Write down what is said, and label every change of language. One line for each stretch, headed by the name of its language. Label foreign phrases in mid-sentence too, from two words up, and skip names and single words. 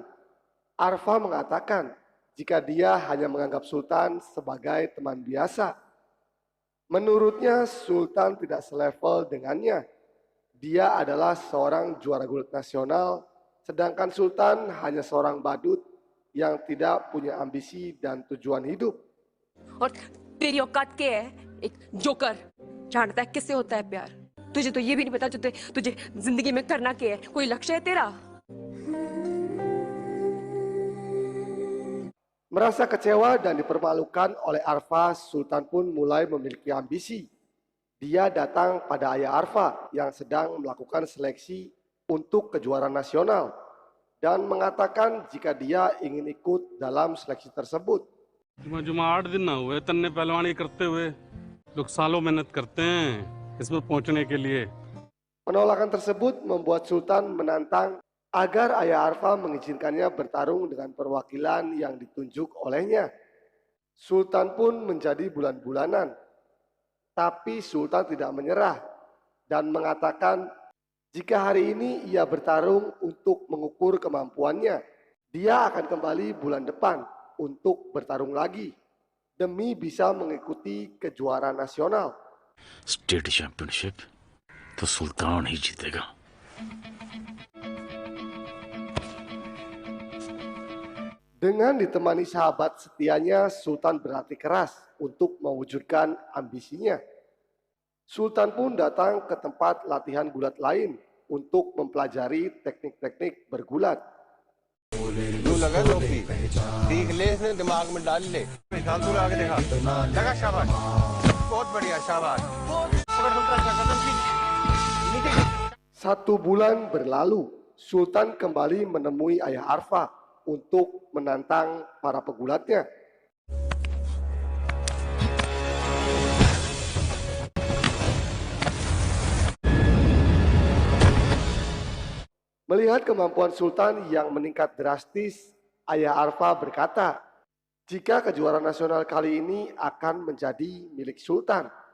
Indonesian: Arfa mengatakan jika dia hanya menganggap Sultan sebagai teman biasa. Menurutnya Sultan tidak selevel dengannya. Dia adalah seorang juara gulat nasional, sedangkan Sultan hanya seorang badut yang tidak punya ambisi dan tujuan hidup.
Hindi: और तेरी औकात क्या है? एक जोकर. जानता है किससे होता है प्यार? तुझे तो ये भी नहीं पता तुझे जिंदगी में करना क्या है? कोई लक्ष्य है तेरा?
Indonesian: Merasa kecewa dan dipermalukan oleh Arfa, Sultan pun mulai memiliki ambisi. Dia datang pada ayah Arfa yang sedang melakukan seleksi untuk kejuaraan nasional. dan mengatakan jika dia ingin ikut dalam seleksi tersebut.
Hindi: जुमा 8 दिन ना हुए तन्ने पहलवानी करते हुए लोग सालों मेहनत करते हैं इसमें पहुंचने के लिए।
Indonesian: Penolakan tersebut membuat Sultan menantang agar ayah Arfa mengizinkannya bertarung dengan perwakilan yang ditunjuk olehnya. Sultan pun menjadi bulan-bulanan. Tapi Sultan tidak menyerah dan mengatakan jika hari ini ia bertarung untuk mengukur kemampuannya, dia akan kembali bulan depan untuk bertarung lagi demi bisa mengikuti kejuaraan nasional.
English: state championship
Hindi: तो सुल्तान ही जीतेगा।
Indonesian: Dengan ditemani sahabat setianya, Sultan berlatih keras untuk mewujudkan ambisinya. Sultan pun datang ke tempat latihan gulat lain untuk mempelajari teknik-teknik bergulat.
Hindi: जो लगा टोपी सीख ले इसने दिमाग में डाल ले निकाल तू आगे देखा लगा शाबाश बहुत बढ़िया शाबाश पकड़ दूसरा कदम की नीचे
Indonesian: 1 bulan berlalu, Sultan kembali menemui ayah Arfa untuk menantang para pegulatnya. Melihat kemampuan Sultan yang meningkat drastis, ayah Arfa berkata, jika kejuaraan nasional kali ini akan menjadi milik Sultan.